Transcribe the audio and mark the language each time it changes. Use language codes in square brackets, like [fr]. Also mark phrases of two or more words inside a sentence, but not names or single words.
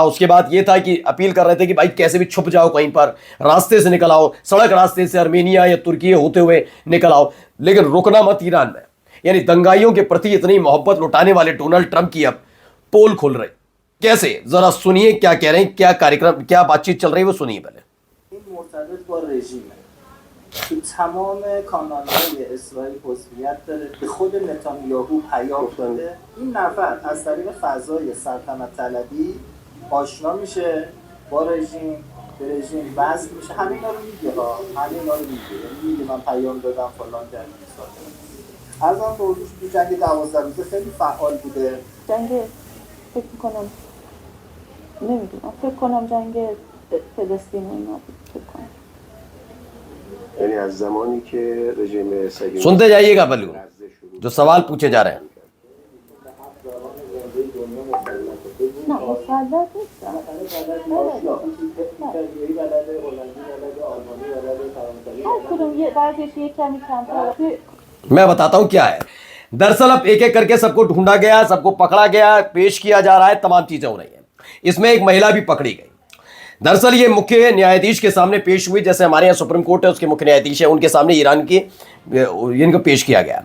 [hi] उसके बाद ये था कि अपील कर रहे थे कि भाई कैसे भी छुप जाओ, कहीं पर रास्ते से निकल आओ, सड़क रास्ते से अर्मेनिया या तुर्की होते हुए निकल आओ, लेकिन रुकना मत ईरान में। यानी दंगाइयों के प्रति इतनी मोहब्बत लुटाने वाले डोनाल्ड ट्रंप की अब पोल खुल रही। कैसे, जरा सुनिए क्या कह रहे हैं, क्या कार्यक्रम, क्या बातचीत चल रही है, वो सुनिए पहले। [fa] مرتبط با رژیمه تو تمام کانال‌های اسرائیل حضوریت داره، به خود نتانیاهو پیام داده. این نفر از طریق فضای سلطنت طلبی آشنا میشه با رژیم، به رژیم وصل میشه. همه اینا رو میگه ها، همه اینا رو میگه، میگه من پیام دادم فلان کردم بیسار کردم. ارزم به حضور تو جنگ 12 روزه خیلی فعال بوده. جنگ فکر میکنم نمیدونم، فکر کنم جنگ فلسطین و اینا بود، فکر کنم. یعنی از زمانی که رژیم صهیونیست [hi] सुनते जाइएगा पहलू जो सवाल पूछे जा रहे हैं। [fa] نه مسلط نیستم. هر کدوم یه بعضیش یه کمی کمتر. [hi] मैं बताता हूं क्या है। दरअसल अब एक एक करके सबको ढूंढा गया, सबको पकड़ा गया, पेश किया जा रहा है, तमाम चीजें हो रही हैं। इसमें एक महिला भी पकड़ी गई। दरअसल ये मुख्य न्यायाधीश के सामने पेश हुई, जैसे हमारे यहाँ सुप्रीम कोर्ट है उसके मुख्य न्यायाधीश है, उनके सामने ईरान की इनको पेश किया गया।